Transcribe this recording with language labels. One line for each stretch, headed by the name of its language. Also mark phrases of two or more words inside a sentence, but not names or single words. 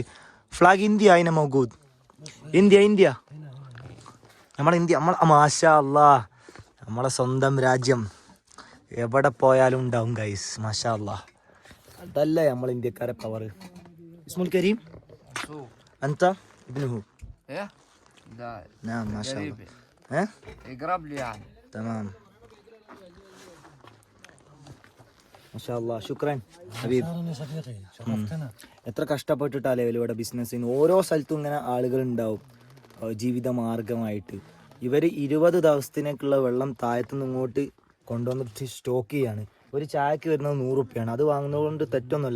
Malayalam: ഫ്ലാഗ് ഇന്ത്യ അതിനെ മൗജൂദ്. ഇന്ത്യ നമ്മളെ
Arabic: ما شاء الله,
Malayalam: നമ്മളെ സ്വന്തം രാജ്യം എവിടെ പോയാലും ഉണ്ടാവും ഗൈസ്,
Arabic: ما شاء الله.
Malayalam: അതല്ലേ നമ്മൾ ഇന്ത്യക്കാരെ പവർ.
Arabic: الاسم الكريم أنت ابنه. ايه؟ لا نعم ما شاء قريب الله. ها يقرب لي يعني. تمام ما شاء الله. شكرا ഹബീബ്.
Malayalam: എത്ര കഷ്ടപ്പെട്ടിട്ടാലേ ഇവിടെ ബിസിനസ്സിന് ഓരോ സ്ഥലത്തും ഇങ്ങനെ ആളുകൾ ഉണ്ടാവും ജീവിത മാർഗമായിട്ട്. ഇവർ 20 ദിവസത്തിനേക്കുള്ള വെള്ളം താഴത്തുനിന്ന് ഇങ്ങോട്ട് കൊണ്ടുവന്നിട്ട് സ്റ്റോക്ക് ചെയ്യാണ്. ഒരു ചായക്ക് വരുന്നത് 100 റുപ്യാണ്. അത് വാങ്ങുന്നതുകൊണ്ട് തെറ്റൊന്നുമില്ല.